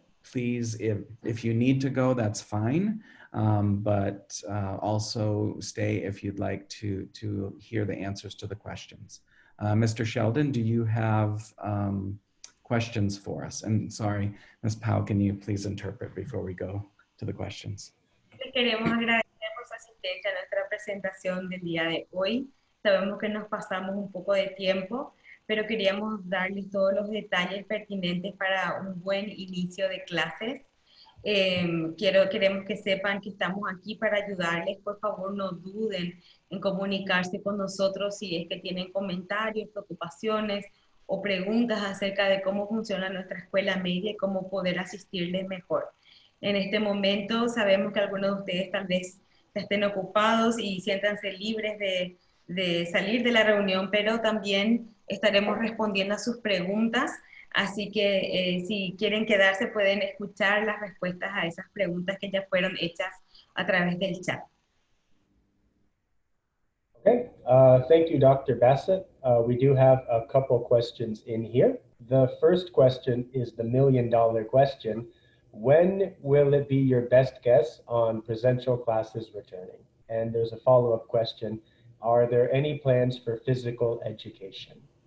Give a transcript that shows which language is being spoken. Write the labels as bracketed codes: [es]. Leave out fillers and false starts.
[en] Please, if you need to go, that's fine. But also stay if you'd like to hear the answers to the questions. Mr. Sheldon, do you have questions for us? And sorry, Ms. Powell, can you please interpret before we go to the questions? [es] Queremos agradecer por su asistencia a nuestra presentación del día de hoy. Sabemos que nos pasamos un poco de tiempo, pero queríamos darles todos los detalles pertinentes para un buen inicio de clases. Queremos que sepan que estamos aquí para ayudarles. Por favor, no duden en comunicarse con nosotros si es que tienen comentarios, preocupaciones o preguntas acerca de cómo funciona nuestra escuela media y cómo poder asistirles mejor. En este momento sabemos que algunos de ustedes tal vez estén ocupados y siéntanse libres de salir de la reunión, pero también estaremos respondiendo a sus preguntas. Así que si quieren quedarse pueden escuchar las respuestas a esas preguntas que ya fueron hechas a través del chat. [en] Okay, thank you, Dr. Bassett. We do have a couple questions in here. The first question is the million-dollar question. When will it be your best guess on presential classes returning? And there's a follow-up question. Are there any plans for physical education?